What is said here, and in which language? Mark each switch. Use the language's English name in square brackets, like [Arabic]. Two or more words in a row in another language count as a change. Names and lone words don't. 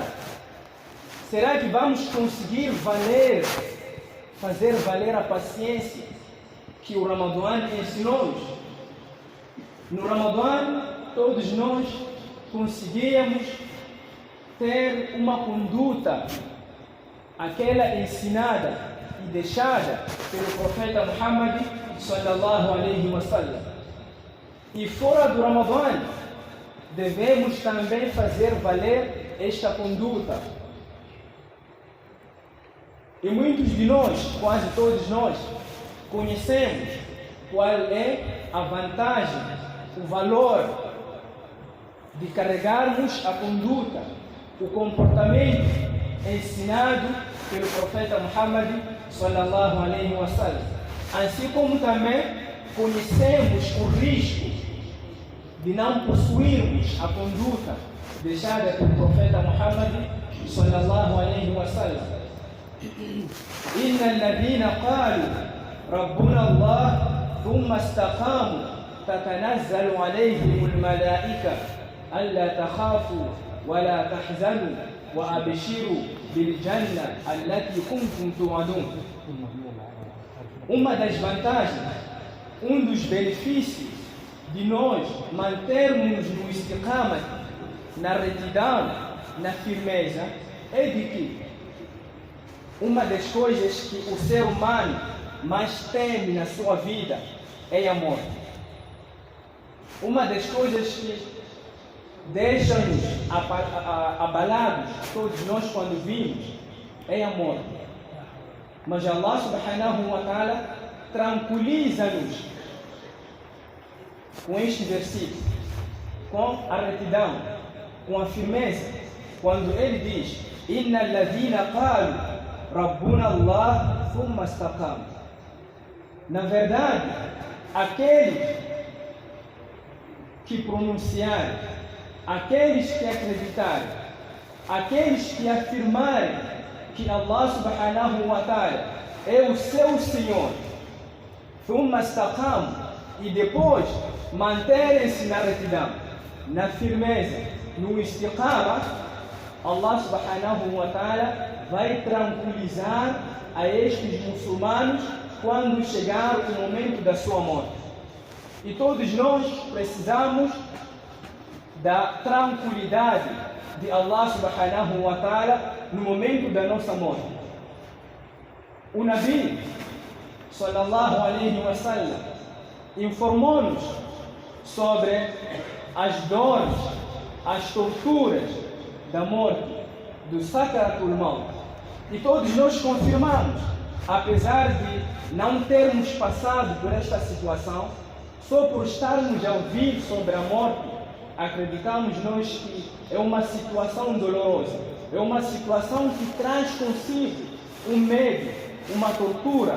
[Portuguese] Será que vamos conseguir fazer valer a paciência que o Ramadã ensinou-nos? No Ramadã, todos nós conseguíamos ter uma conduta, aquela ensinada e deixada pelo profeta Muhammad [Arabic] صلى الله عليه وسلم. [Portuguese] E fora do Ramadã, devemos também fazer valer esta conduta. E muitos de nós, quase todos nós, conhecemos qual é a vantagem, o valor de carregarmos a conduta, o comportamento ensinado pelo profeta Muhammad [Arabic] صلى الله عليه وسلم. [Portuguese] Assim como também conhecemos o risco de não possuirmos a conduta deixada pelo profeta Muhammad [Arabic] صلى الله عليه وسلم. إن الذين قالوا ربنا الله ثم استقاموا تتنزل عليهم الملائكة ألا تخافوا ولا تحزنوا وأبشروا بالجنة التي كنتم توعدون. [Portuguese] Uma das vantagens, dos benefícios de nós mantermos no istiqamah, na retidão, na firmeza, é de que uma das coisas que o ser humano mais teme na sua vida é a morte. Uma das coisas que deixa-nos abalados, todos nós quando vimos, é a morte. Mas [Arabic] الله سبحانه وتعالى [Portuguese] tranquiliza-nos com este versículo, com a retidão, com a firmeza, quando ele diz: [Arabic] إن الذين قالوا ربنا الله ثم استقاموا. [Portuguese] Na verdade, aqueles que pronunciarem, aqueles que acreditarem, aqueles que afirmarem que [Arabic] الله سبحانه وتعالى [Portuguese] é o seu Senhor, e depois manterem-se na retidão, na firmeza, no istiqama, [Arabic] الله سبحانه وتعالى [Portuguese] vai tranquilizar a estes muçulmanos quando chegar o momento da sua morte. E todos nós precisamos da tranquilidade de [Arabic] الله سبحانه وتعالى [Portuguese] no momento da nossa morte. O Nabi [Arabic] صلى الله عليه و سلم [Portuguese] informou-nos sobre as dores, as torturas da morte, do [Arabic] سكرات الموت. [Portuguese] E todos nós confirmamos, apesar de não termos passado por esta situação, só por estarmos a ouvir sobre a morte, acreditamos nós que é uma situação dolorosa, é uma situação que traz consigo um medo, uma tortura.